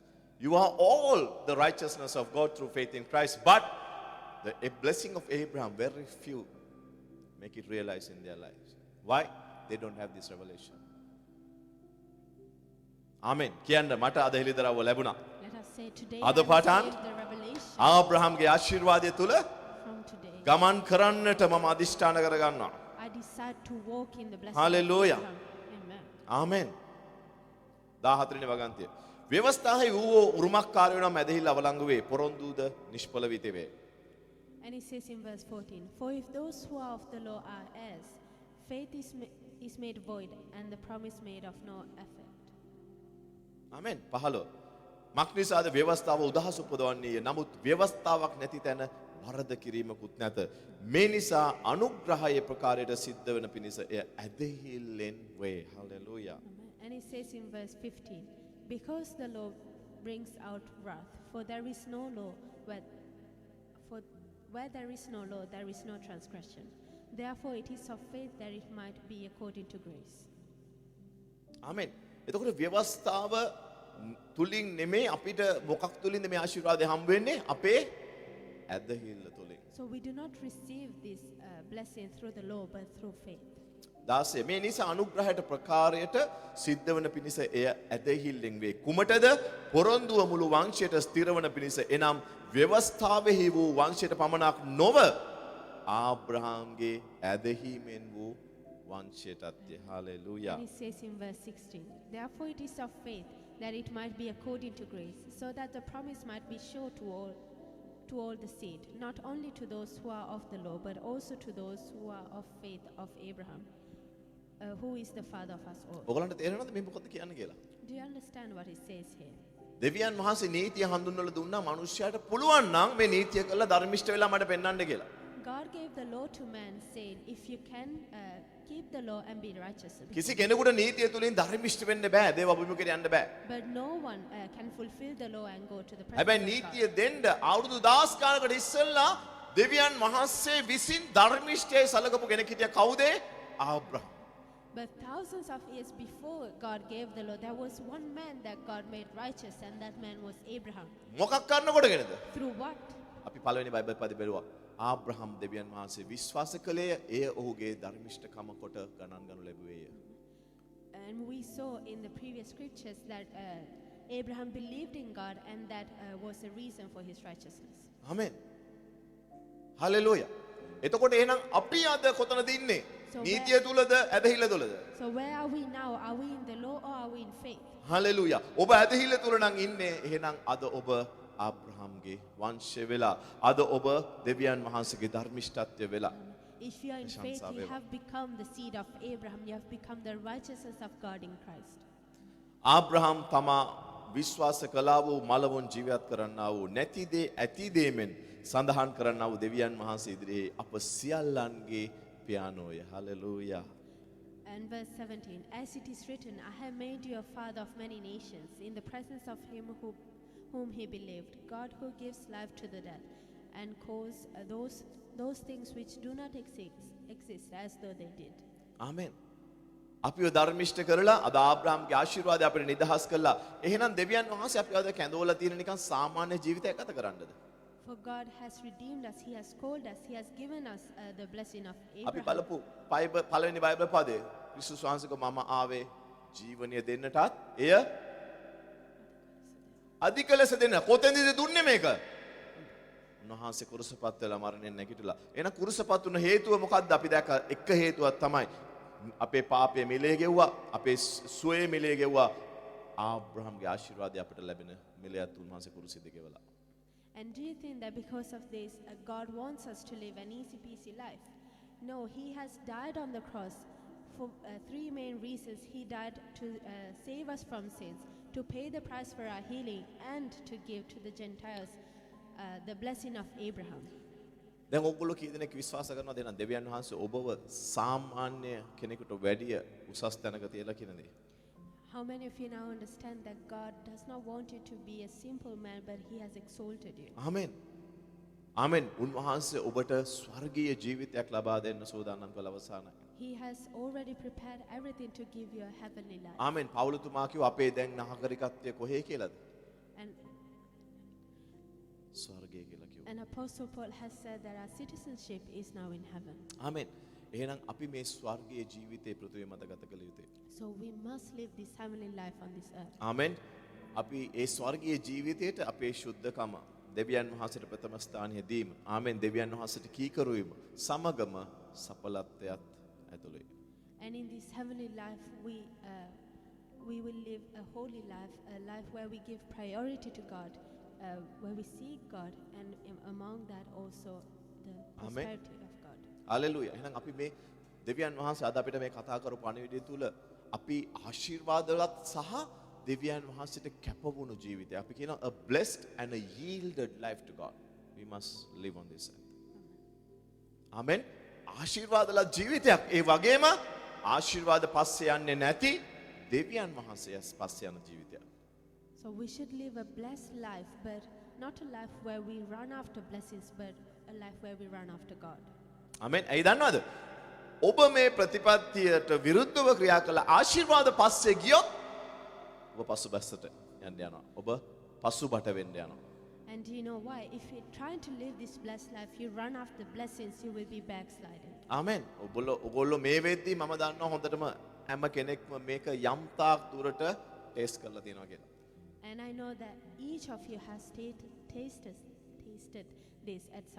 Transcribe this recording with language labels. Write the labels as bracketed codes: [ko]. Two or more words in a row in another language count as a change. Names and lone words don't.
[en] You are all the righteousness of God through faith in Christ, but the blessing of Abraham, very few make it realize in their lives. Why? They don't have this revelation. [si] Amen. කියන්න මට අද හෙළිදරව්ව ලැබුණා. [en] Let us say today [si] අද [en] I [si] පටන් [en] received the revelation [si] ආබ්‍රහම්ගේ ආශිර්වාදය තුල [en] from today. [si] ගමන් කරන්නට මම අදිෂ්ඨාන කරගන්නවා. [en] I decide to walk in the blessing Hallelujah. of Abraham. Amen. [si] ආමෙන්. 14 වෙනි වගන්තිය. ව්‍යවස්ථාවේ වූ උරුමකාරයෝ නම් ඇදහිල්ල අවලංගු වේ. පොරොන්දුද නිෂ්ඵල වී තිබේ. [en] And it says in verse 14, for if those who are of the law are heirs, faith is made void and the promise made of no effect. [si] ආමෙන්. 15. මක්නිසාද ව්‍යවස්ථාව උදහස උපදවන්නේ නමුත් ව්‍යවස්ථාවක් නැති තැන වරද කිරීමකුත් නැත. මේ නිසා අනුග්‍රහයේ ප්‍රකාරයට සිද්ධ වෙන පිණිස එය ඇදහිල්ලෙන් වේ. [en] Hallelujah. Amen. And it says in verse 15, because the law brings out wrath, for there is no law where there is no law, there is no transgression. Therefore it is of faith that it might be according to grace. [si] ආමෙන්. එතකොට ව්‍යවස්ථාව තුලින් නෙමේ අපිට මොකක් තුලින්ද මේ ආශිර්වාදය හම්බ වෙන්නේ? අපේ ඇදහිල්ල තුලින්. [en] So we do not receive this blessing through the law, but through faith. [si] 16 මේ නිසා අනුග්‍රහයට ප්‍රකාරයට සිද්ධ වන පිණිස එය ඇදහිල්ලෙන් වේ. කුමටද? පොරොන්දුව මුළු වංශයට ස්ථිර වන පිණිස. එනම් ව්‍යවස්ථාවෙහි වූ වංශයට පමණක් නොව ආබ්‍රහාම්ගේ ඇදහිීමෙන් වූ වංශයටත්ය. හාලෙලූයා. [en] And it says in verse 16, therefore it is of faith that it might be according to grace, so that the promise might be sure to all the seed, not only to those who are of the law, but also to those who are of faith of Abraham, who is the father of us all. [si] ඔයගලන්ට තේරෙනවද මේ මොකක්ද කියන්නේ කියලා? [en] Do you understand what it says here? [si] දෙවියන් වහන්සේ නීතිය හඳුන්වලා දුන්නා මනුෂ්‍යයාට පුළුවන් නම් මේ නීතිය කළා ධර්මිෂ්ඨ වෙලා මට පෙන්වන්න කියලා. [en] God gave the law to man, saying, if you can keep the law and be righteous. [si] කිසි කෙනෙකුට නීතිය තුලින් ධර්මිෂ්ඨ වෙන්න බෑ. දේව අභිමුඛයට යන්න බෑ. [en] But no one can fulfill the law and go to the presence [si] හැබැයි [en] of God. [si] නීතිය දෙන්න අවුරුදු 10 කාලකට ඉස්සෙල්ලා දෙවියන් වහන්සේ විසින් ධර්මිෂ්ඨය සලකපු කෙනෙක් හිටියා. කවුද? ආබ්‍රහම්. [en] But thousands of years before God gave the law, there was one man that God made righteous, and that man was Abraham. [si] මොකක් කරනකොටගෙනද? [en] Through what? [si] අපි පළවෙනි බයිබල් පද බැලුවා. ආබ්‍රහම් දෙවියන් වහන්සේ විශ්වාස කළේ එය ඔහුගේ ධර්මිෂ්ඨකම කොට ගණන් ගනු ලැබුවේය. [en] And we saw in the previous scriptures that Abraham believed in God, and that was a reason for his righteousness. [si] ආමෙන්. හලෙලූයා. එතකොට එහෙනම් අපි අද කොතනද ඉන්නේ? [en] So [si] නීතිය තුලද ඇදහිල්ල තුලද? [en] So where are we now? Are we in the law or are we in faith? [si] හලෙලූයා. ඔබ ඇදහිල්ල තුල නම් ඉන්නේ. එහෙනම් අද ඔබ ආබ්‍රහම්ගේ වංශය වෙලා අද ඔබ දෙවියන් වහන්සේගේ ධර්මිෂ්ඨත්වය වෙලා [en] If you are in faith, you Shansa have become the seed of Abraham. You have become the righteousness of God in Christ. [si] ආබ්‍රහම් තමා විශ්වාස කළා වූ මලවුන් ජීවත් කරන්නා වූ නැති දේ ඇති දේමෙන් සඳහන් කරන්නා වූ දෙවියන් වහන්සේ ඉදිරියේ අප සියල්ලන්ගේ පියානෝය. හලෙලූයා. [en] And verse 17, as it is written, I have made you a father of many nations, in the presence of him whom he believed, God who gives life to the dead, and calls those things which do not exist as though they did. [si] ආමෙන්. අපිව ධර්මිෂ්ඨ කරලා අද ආබ්‍රහම්ගේ ආශිර්වාදය අපිට නිදහස් කළා. එහෙනම් දෙවියන් වහන්සේ අපිව අද කැඳවලා තියෙන නිකන් සාමාන්‍ය ජීවිතයක් ගත කරන්නද? [en] For God has redeemed us, he has called us, he has given us the blessing of [si] අපි [en] Abraham. [si] බලපු පළවෙනි බයිබල් පදේ ක්‍රිස්තුස් වහන්සේක මම ආවේ ජීවනය දෙන්නටත් එය අධික ලෙස දෙන්න. කොතෙන්ද දුන්නේ මේක? උන්වහන්සේ කුරුසපත් වෙලා මරණයෙන් නැගිටලා. එහෙනම් කුරුසපත් වුණ හේතුව මොකක්ද? අපි දැක්ක එක හේතුවක් තමයි අපේ පාපය මිලේ ගෙව්වා, අපේ සුවේ මිලේ ගෙව්වා. ආබ්‍රහම්ගේ ආශිර්වාදය අපිට ලැබෙන මිලයත් උන්වහන්සේ කුරුසෙදි ගෙවලා. [en] And do you think that because of this, God wants us to live an easy peasy life? No, he has died on the cross for three main reasons. He died to save us from sins, to pay the price for our healing, and to give to the Gentiles the blessing of Abraham. [si] දැන් ඔයගොල්ලෝ කී දෙනෙක් විශ්වාස කරනවද එහෙනම් දෙවියන් වහන්සේ ඔබව සාමාන්‍ය කෙනෙකුට වැඩිය උසස් තැනක තියලා කියන දේ? [en] How many of you now understand that God does not want you to be a simple man, but he has exalted you? [si] ආමෙන්. ආමෙන්. උන්වහන්සේ ඔබට ස්වර්ගීය ජීවිතයක් ලබා දෙන්න සූදානම් කළ අවසානයි. [en] He has already prepared everything to give you a heavenly life. [si] ආමෙන්. පවුලතුමා කිව්වා අපේ දැන් නාගරිකත්වය කොහේ කියලාද? [en] And [si] ස්වර්ගය කියලා කිව්වා. [en] And Apostle Paul has said that our citizenship is now in heaven. [si] ආමෙන්. එහෙනම් අපි මේ ස්වර්ගීය ජීවිතේ පෘථිවිය මත ගත කළ යුතුයි. [en] So we must live this heavenly life on this earth. [si] ආමෙන්. අපි ඒ ස්වර්ගීය ජීවිතයට අපේ ශුද්ධකම දෙවියන් වහන්සේට ප්‍රථම ස්ථානය දීම. ආමෙන්. දෙවියන් වහන්සේට කීකරු වීම සමගම සඵලත්වයත් ඇතුළේ. [en] And in this heavenly life, we will live a holy life, a life where we give priority to God, where we seek God, and among that also the Amen. prosperity of God. [si] හලෙලූයා. එහෙනම් අපි මේ දෙවියන් වහන්සේ අද අපිට මේ කතා කරපු පණිවිඩය තුල අපි ආශිර්වාදවත් සහ දෙවියන් වහන්සේට කැපවුණු ජීවිතය. අපි කියනවා [en] a blessed and a yielded life to God. We must live on this earth. [si] ආමෙන්. ආශිර්වාදවත් ජීවිතයක්. ඒ වගේම ආශිර්වාද පස්සේ යන්නේ නැති දෙවියන් වහන්සේ පස්සේ යන ජීවිතයක්. [en] So we should live a blessed life, but not a life where we run after blessings, but a life where we run after God. [si] ආමෙන්. ඇයි දන්නවද? ඔබ මේ ප්‍රතිපත්තියට විරුද්ධව ක්‍රියා කළ ආශිර්වාද පස්සේ ගියොත් ඔබ පසුබැස්සට යන්න යනවා. ඔබ පසුබට වෙන්න යනවා. [en] And do you know why? If you're trying to live this blessed life, you run after blessings, you will be backsliding. [si] ආමෙන්. ඔගොල්ලෝ මේ වෙද්දී මම දන්නවා හොඳටම හැම කෙනෙක්ම මේක යම් තාක් දුරට ටෙස්ට් කරලා තියෙනවා කියලා. [en] And I know that each of you has tasted this at some